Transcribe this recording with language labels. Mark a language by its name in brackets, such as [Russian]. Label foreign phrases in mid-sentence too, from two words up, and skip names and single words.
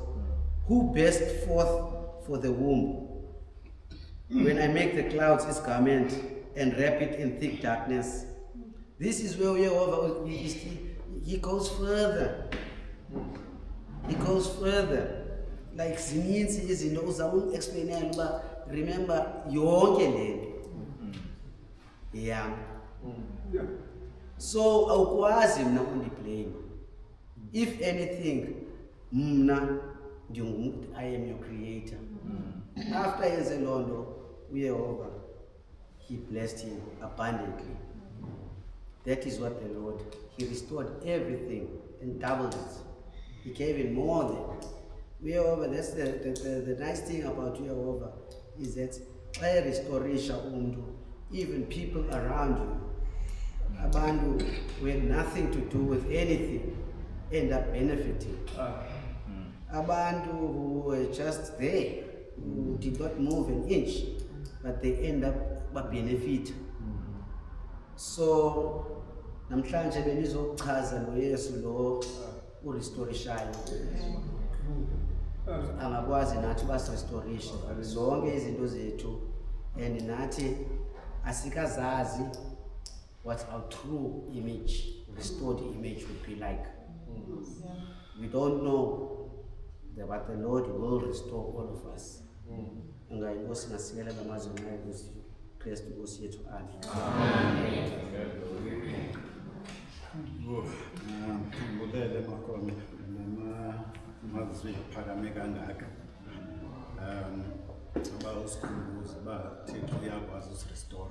[English] Who burst forth for the womb? When I make the clouds his garment and wrap it in thick darkness. This is where he goes further. He goes further. [Xhosa] Like zininzi izinto uzama explain uba remember yonke le. [English] Yeah. [Xhosa] So awukwazi mna undiblame. [English] If anything, [Xhosa] mna ndingumuntu, [English] I am your creator. [Xhosa] After yenze londo uYehova, [English] he blessed him abundantly. That is what the Lord, he restored everything and doubled it. He gave it more than. Jehovah, that's the nice thing about Jehovah, is that I restoration umuntu, even people around you, abantu who had nothing to do with anything, end up benefiting. Abantu who were just there, who did not move an inch, but they end up benefit. So, [Xhosa] namhlanje benizochaza lo Yesu lo urestoration. Angakwazi nathi basirestoration zonke izinto zethu, and nathi asikazazi [English] what our true image, restored image would be like. We don't know but the Lord will restore all of us. [Zulu] Inkosi ngasikela ngamazwi ngenxa yokuthi Kristu Nkosi yethu. Amen. Ngibulele Makome namazwi aphakame kangaka. [Xhosa] Abawusikhumbuza Thixo uyakwazi usirestore.